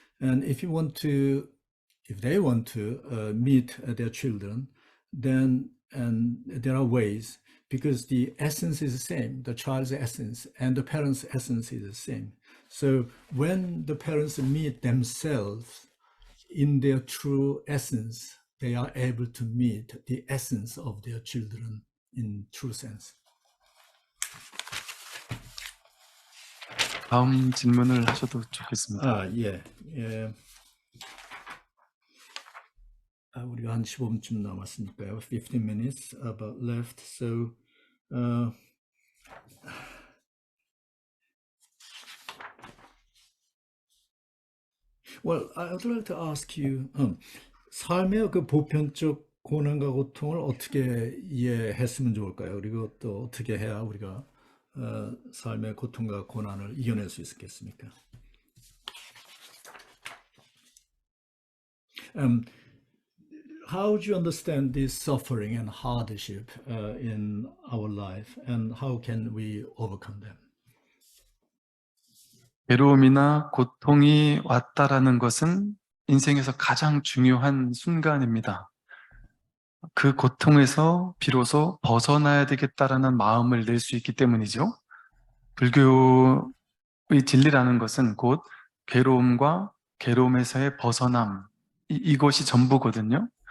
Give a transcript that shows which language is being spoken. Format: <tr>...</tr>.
<en>And if they want to meet their children, then there are ways, because the essence is the same, the child's essence and the parent's essence is the same. So when the parents meet themselves in their true essence, they are able to meet the essence of their children in true sense.</en> <ko>다음 질문을 하셔도 좋겠습니다. 예. 우리가 한 15분쯤 남았으니까요.</ko> <en>15 minutes about left. So well, I would like to ask you,</en> <ko>삶의 그 보편적 고난과 고통을 어떻게 이해했으면 좋을까요? 그리고 또 어떻게 해야 우리가 삶의 고통과 고난을 이겨낼 수 있겠습니까?</ko> <en>How do you understand this suffering and hardship in our life, and how can we overcome them?</en> <ko>괴로움이나 고통이 왔다라는 것은 인생에서 가장 중요한 순간입니다. 그 고통에서 비로소 벗어나야 되겠다라는 마음을 낼 수 있기 때문이죠. 불교의 진리라는 것은 곧 괴로움과 괴로움에서의 벗어남, 이것이 전부거든요.</ko>